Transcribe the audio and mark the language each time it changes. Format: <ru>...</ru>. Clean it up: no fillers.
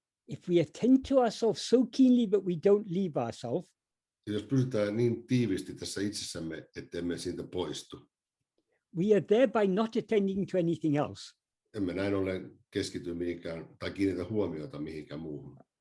<en>If we attend to ourselves so keenly that we don't leave ourselves,</en> <fi>jos pysytään niin tiivisti tässä itsessämme, ettemme siitä poistu,</fi> <en>we are thereby not attending to anything else.</en> <fi>Emme näin ollen keskity mihinkään tai kiinnitä huomiota mihinkään muuhun.</fi>